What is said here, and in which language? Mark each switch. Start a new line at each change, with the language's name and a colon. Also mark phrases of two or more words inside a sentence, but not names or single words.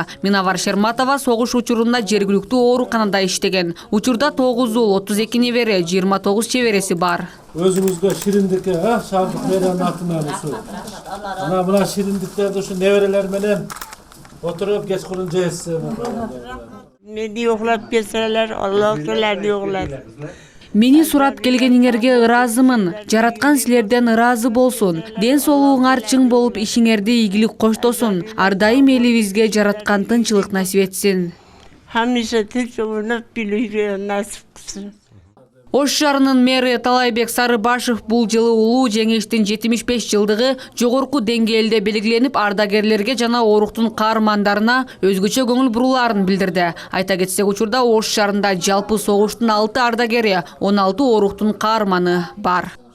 Kyrgyz: Минавар Шерматова согуш учурунда жергиликтүү ооруканада иштеген. Учурда 9 уул, 32 небере, 29 чебереси бар. Өзүңүзгө шириндикке, шаардык мэриянын атынан ушу. Мына шириндиктерди ушу неберелер менен отуруп кечкурун жейсиз.
Uzbek: Meni yo'qlab kelsalar, Alloh sizlarni yo'qladi.
Kyrgyz: Мени сурап келгениңерге ыраазымын. Жараткан силерден ыраазы болсун. Ден соолугуңар чың болуп, ишиңерди ийгилик коштосун. Ар дайым элибизге жараткан тынчылык насип этсин.
Uzbek: Hamisha tinch o'ynab bilishga nasib qilsin.
Kyrgyz: Ош шаарынын мэри Талайбек Сарыбашов бул жылы улуу жеңиштин 75 жылдыгы жогорку деңгээлде белгиленип, ардагерлерге жана оруктун каармандарына өзгөчө көңүл бурууларын билдирди. Айта кетсек, учурда Ош шаарында жалпы согуштун 6 ардагери, 16 оруктун каарманы бар.